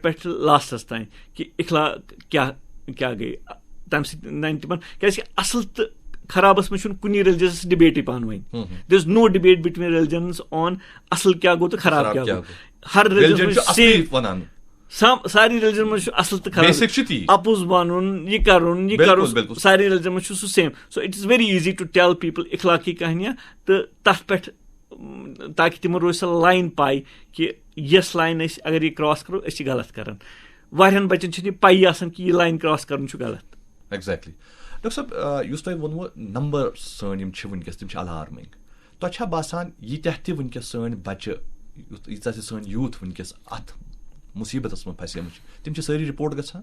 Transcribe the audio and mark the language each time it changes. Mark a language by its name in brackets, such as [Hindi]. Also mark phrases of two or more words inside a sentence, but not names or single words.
[Kashmiri] پٮ۪ٹھ لاسٹس تام کہِ اخلاق کیاہ گٔے تَمہِ سۭتۍ نَنہِ تِمن کیازِ کہِ اَصٕل تہٕ خرابس منٛز چھُنہٕ کُنی ریلِجنس ڈِبیٹٕے پانہٕ ؤنۍ [English] there is no debate between religions on [Kashmiri] اَصٕل کیاہ گوٚو تہٕ خراب کیاہ گوٚو ہر ریلِجن ساری ریلِجن منٛز چھُ اَصٕل تہٕ خراب اَپُز وَنُن یہِ کَرُن ساری ریلِجن منٛز چھُ سُہ سیم [English] so it is very easy to tell people [Kashmiri] اخلاقی کہانیاں تہٕ تَتھ پٮ۪ٹھ تاکہِ تِمن روزِ سۄ لاین پاے کہِ یۄس لاین أسۍ اگر یہِ کراس کرو أسۍ چھِ غلط کران واریاہن بچن چھنہٕ یہِ پایی آسان کہِ یہِ لاین کراس کرُن چھُ غلط ایگزیکٹلی ڈاکٹر صٲب یُس تۄہہِ ووٚنوُ نمبر سٲنۍ یِم چھِ وٕنکیٚس تِم چھِ الارمِنگ تۄہہِ چھا باسان ییٖتیاہ تہِ وٕنکیٚس سٲنۍ بچہِ ییٖژاہ تہِ سٲنۍ یوٗتھ وٕنکیٚس اتھ مُصیٖبتس منٛز پھسیمٕتۍ چھِ تِم چھِ سٲری رِپورٹ گژھان